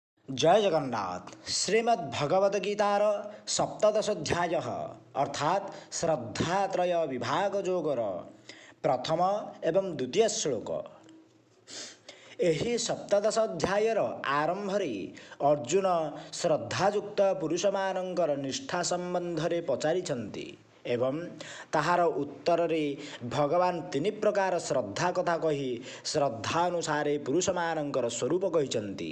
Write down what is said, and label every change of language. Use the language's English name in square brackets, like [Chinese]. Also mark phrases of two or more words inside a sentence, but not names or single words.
[Odia] ଜୟ ଜଗନ୍ନାଥ। ଶ୍ରୀମଦ୍ଭଗବଦ ଗୀତାର ସପ୍ତଦଶ ଅଧ୍ୟାୟ ଅର୍ଥାତ ଶ୍ରଦ୍ଧାତ୍ରୟ ବିଭାଗ ଯୋଗର ପ୍ରଥମ ଏବଂ ଦ୍ୱିତୀୟ ଶ୍ଳୋକ। ଏହି ସପ୍ତଦଶ ଅଧ୍ୟାୟର ଆରମ୍ଭରେ ଅର୍ଜୁନ ଶ୍ରଦ୍ଧାଯୁକ୍ତ ପୁରୁଷମାନଙ୍କର ନିଷ୍ଠା ସମ୍ବନ୍ଧରେ ପଚାରିଛନ୍ତି ଏବଂ ତାହାର ଉତ୍ତରରେ ଭଗବାନ ତିନି ପ୍ରକାର ଶ୍ରଦ୍ଧା କଥା କହି ଶ୍ରଦ୍ଧାନୁସାରେ ପୁରୁଷମାନଙ୍କର ସ୍ୱରୂପ କହିଛନ୍ତି।